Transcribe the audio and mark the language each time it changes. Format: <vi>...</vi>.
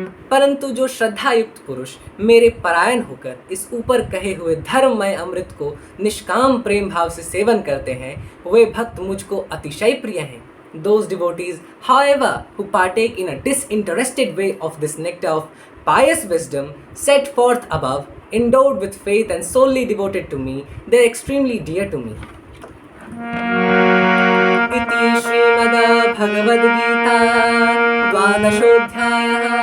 <hi>परंतु जो श्रद्धा युक्त पुरुष मेरे परायण होकर इस ऊपर कहे हुए धर्ममय अमृत को निष्काम प्रेम भाव से सेवन करते हैं, वे भक्त मुझको अतिशय प्रिय हैं।</hi> <en>Those devotees, however, who partake in a disinterested way of this nectar of pious wisdom set forth above, endowed with faith and solely devoted to me, they are extremely dear to me.</en> <sa>इति श्रीमद् भगवद्गीता द्वादशोऽध्यायः</sa>